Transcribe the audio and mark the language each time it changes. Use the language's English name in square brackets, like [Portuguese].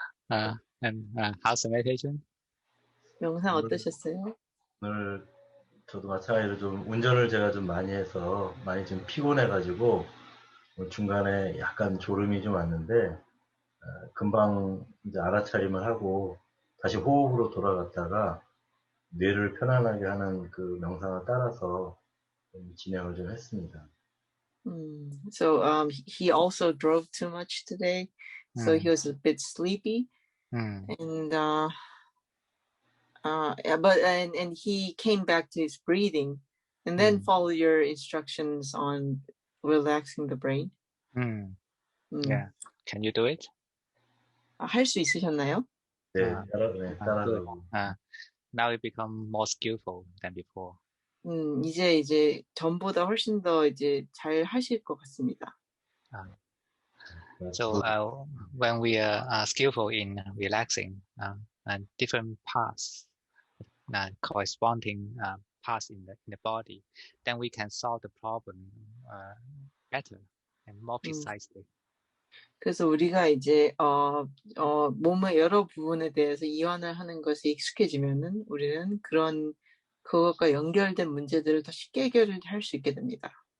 [English] And how's the meditation? [Korean] 명상 어떠셨어요? 오늘 저도 마찬가지로 좀 운전을 제가 좀 많이 해서 많이 좀 피곤해가지고 중간에 약간 졸음이 좀 왔는데 금방 이제 알아차림을 하고 다시 호흡으로 돌아갔다가 뇌를 편안하게 하는 그 명상을 따라서 진행을 좀 했습니다. [English] So he also drove too much today, so he was a bit sleepy, and but he came back to his breathing, and then follow your instructions on relaxing the brain. Yeah, can you do it? [Korean] 할 수 있으셨나요? 네, [English] good. [Korean] 따라가고. [English] Now it become more skillful than before. [Korean] 이제 전보다 훨씬 더 이제 잘 하실 것 같습니다. [English] So when we are skillful in relaxing and different parts, corresponding parts in the body, then we can solve the problem better and more precisely. [Korean] 그래서 우리가 이제 몸의 여러 부분에 대해서 이완을 하는 것에 익숙해지면은 우리는 그것과 연결된 문제들을 더 쉽게 해결할 수 있게 됩니다.